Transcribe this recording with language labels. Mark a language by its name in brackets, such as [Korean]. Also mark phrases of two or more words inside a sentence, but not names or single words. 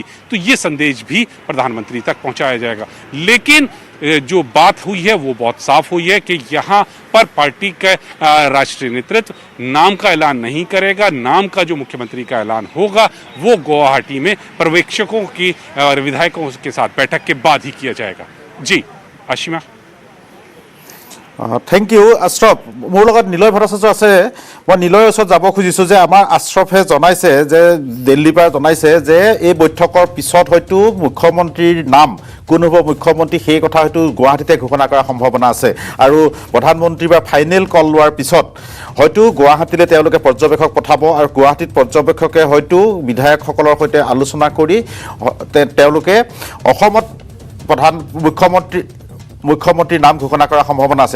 [Hindi] तो ये संदेश भी प्रधानमंत्री तक पहुंचाया जाएगा। लेकिन जो बात हुई है वो बहुत साफ हुई है कि यहाँ पर पार्टी का राष्ट्रीय नेतृत्व नाम का ऐलान नहीं करेगा। नाम का जो मुख्यमंत्री का ऐलान होगा वो गुवाहाटी में पर्यवेक्षकों की और विधायकों के साथ बैठक के बाद ही किया जाएगा। जी आशिमा। [English] thank you [Assamese] আশ্ৰফ। মোৰ লগত নিলয় ভট্টাচাৰ্য আছে। মই নিলয়ৰ ওচৰত যাব খুজিছোঁ যে আমাৰ আশ্ৰফে জনাইছে যে দিল্লীৰ পৰা জনাইছে যে এই বৈঠকৰ পিছত হয়তো মুখ্যমন্ত্ৰীৰ নাম কোন হ'ব মুখ্যমন্ত্ৰী সেই কথা হয়তো গুৱাহাটীতে ঘোষণা কৰাৰ সম্ভাৱনা আছে আৰু প্ৰধানমন্ত্ৰীৰ পৰা [English] final call [Assamese] লোৱাৰ পিছত হয়তো গুৱাহাটীলৈ তেওঁলোকে পৰ্যবেক্ষক পঠাব আৰু গুৱাহাটীত পৰ্যবেক্ষকে হয়তো বিধায়কসকলৰ সৈতে আলোচনা কৰি তেওঁলোকে অসমত মুখ্যমন্ত্ৰীৰ নাম ঘোষণা কৰাৰ সম্ভাৱনা আছে।